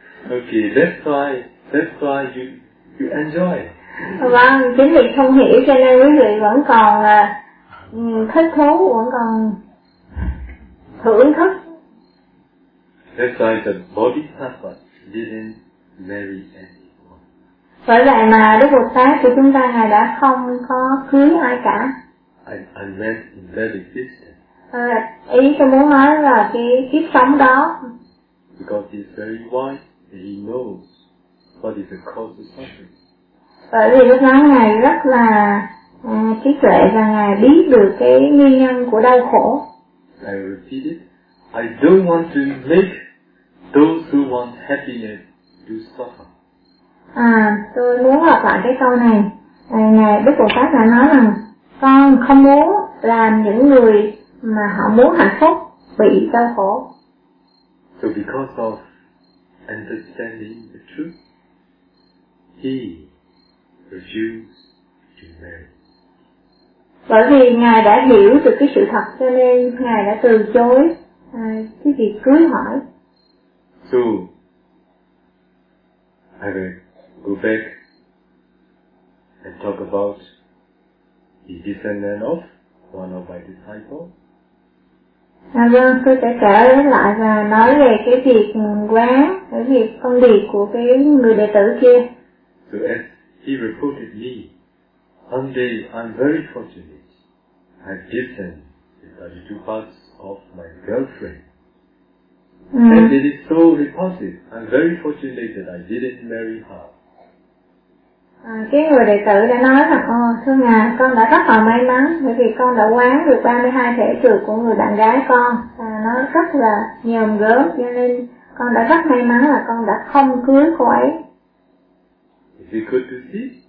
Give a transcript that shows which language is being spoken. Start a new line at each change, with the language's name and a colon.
English: Okay, that's why you enjoy.
Vietnamese: Vâng, chính vì không hiểu cho nên quý vị vẫn còn thích thú, vẫn còn thưởng thức.
English: That's why the Bodhisattva didn't marry anyone.
Vietnamese: Bởi vậy mà Đức Phật Tát của chúng ta ngài đã không có cưới ai cả.
English: I meant in very distant.
Vietnamese: Ý tôi muốn nói là cái kiếp sống đó.
English: Because he's very wise, and he knows what is the cause of suffering.
Vietnamese: Bởi vì lúc đó ngài rất là trí tuệ và ngài biết được cái nguyên nhân của đau khổ.
English: I repeat it. I don't want to make those who want happiness to suffer.
Vietnamese: Tôi muốn lặp lại cái câu này. Ngài Đức Bồ Tát đã nói rằng con không muốn làm những người mà họ muốn hạnh phúc bị đau khổ.
English: So because of understanding the truth, he refused to marry.
Vietnamese: Bởi vì ngài đã hiểu được cái sự thật cho nên ngài đã từ chối cái việc cưới hỏi.
English: So I will go back and talk about the descendant of one of my disciples.
Vietnamese: Vâng, tôi sẽ trở lại và nói về cái việc quán, cái việc phân biệt của cái người đệ tử kia.
English: So as he reported me, one day I'm very fortunate, I've descended the 32 parts of my girlfriend. And it is so repulsive, I'm very fortunate that I didn't marry her.
Vietnamese: Cái người đệ tử đã nói là, thưa ngài, con đã rất là may mắn bởi vì con đã quán được 32 thể trượt của người bạn gái con. Nó rất là nhờm gớm cho nên con đã rất may mắn là con đã không cưới cô ấy.
English: Is it good to see?